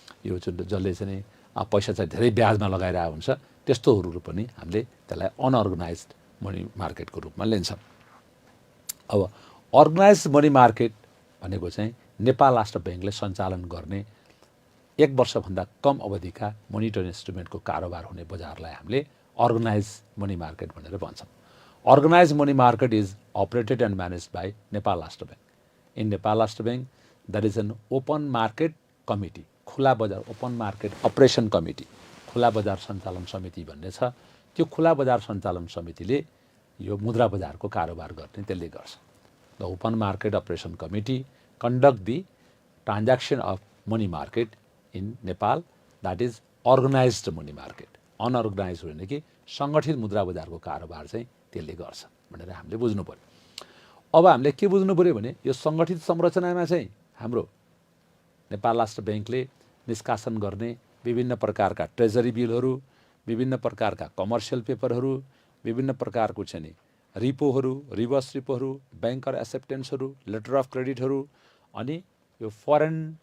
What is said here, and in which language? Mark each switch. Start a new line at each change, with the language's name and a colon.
Nepali: यो जसले चाहिँ पैसा चाहिँ धेरै ब्याजमा लगाइरहेको हुन्छ त्यस्तोहरू पनि हामीले त्यसलाई अनअर्गनाइज्ड मनी मार्केटको रूपमा लिन्छौँ। अब अर्गनाइज्ड मनी मार्केट भनेको चाहिँ नेपाल राष्ट्र बैंकले सञ्चालन गर्ने 1 वर्षभन्दा कम अवधिका मोनिटरी इन्स्ट्रुमेन्टको कारोबार हुने बजारलाई हामीले अर्गनाइज मनी मार्केट भनेर भन्छौँ।
English: Organized money market is operated and managed by Nepal Rastra Bank. In Nepal Rastra Bank, there is an open market committee,
Nepali: खुला बजार ओपन मार्केट अपरेसन कमिटी, खुला बजार सञ्चालन समिति भन्ने छ। त्यो खुला बजार सञ्चालन समितिले यो मुद्रा बजारको कारोबार गर्ने त्यसले गर्छ।
English: The open market operation committee conduct the transaction of money market in Nepal, that is organized money market.
Nepali: Unorganized भने कि सङ्गठित मुद्रा बजारको कारोबार चाहिँ त्यसले गर्छ भनेर हामीले बुझ्नु पर्यो। अब हामीले के बुझ्नु पर्यो भने यो सङ्गठित संरचनामा चाहिँ हाम्रो नेपाल राष्ट्र बैंकले निष्कासन गर्ने विभिन्न प्रकारका ट्रेजरी बिलहरू, विभिन्न प्रकारका कमर्सियल पेपरहरू, विभिन्न प्रकारको चाहिँ नि रिपोहरू, रिभर्स रिपोहरू, ब्याङ्कर एक्सेप्टेन्सहरू, लेटर अफ क्रेडिटहरू, अनि यो फरेन